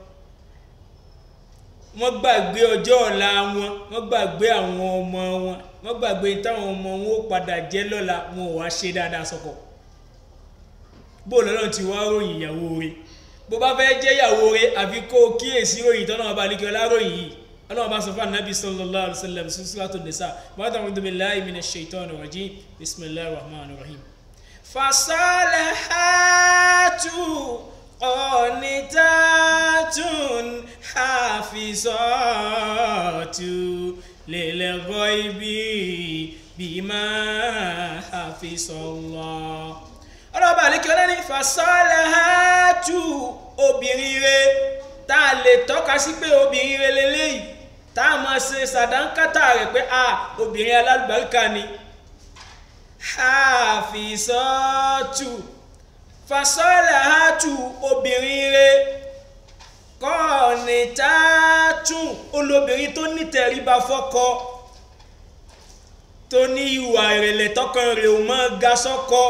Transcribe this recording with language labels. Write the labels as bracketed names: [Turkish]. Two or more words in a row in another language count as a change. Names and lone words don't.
[Yoruba] Wọ́n gbàgbé ọjọ́ ọ̀la wọn, wọ́n gbàgbé àwọn ọmọ wọn, wọ́n gbàgbé táwọn ọmọ wọn ó padà jẹ́ lọ́la, wọn ò wá ṣe dáadáa sọ́kọ. Bó lọ́lọ́run ti wá ròyìn ìyàwó rẹ̀. Bó bá fẹ́ jẹ́ ìyàwó rẹ̀ àfi kó kíyèsí ròyìn tọ́lọ́run bá lékè ọlá ròyìn yìí. Ọlọ́run bá sọ fún Ànábì [Arabic] صلى الله عليه وسلم [Yoruba] ní Suratul Nisa. [Arabic] أعوذ بالله من الشيطان الرجيم. بسم الله الرحمن الرحيم. فالصالحات قانتات حافظات للغيب بما حفظ الله. [Yoruba] Ọlọ́ba àlékè ọlá ní fasalihatu, obìnrin rẹ̀ tá a lè tọ́ka sí pé obìnrin rẹ̀ lélẹ́yìí, tá a máa ṣe sàdánkátà rẹ̀ pé obìnrin alálùbáríkà ni. [Arabic] حافظات، فالصالحات, [Yoruba] obìnrin rẹ̀ qanitatun, olóbìnrin tó ní tẹríba fọ́kọ, tó ní ìwà ìrẹ̀lẹ̀ tọkàn rẹ̀ ò máa ga sọ́kọ.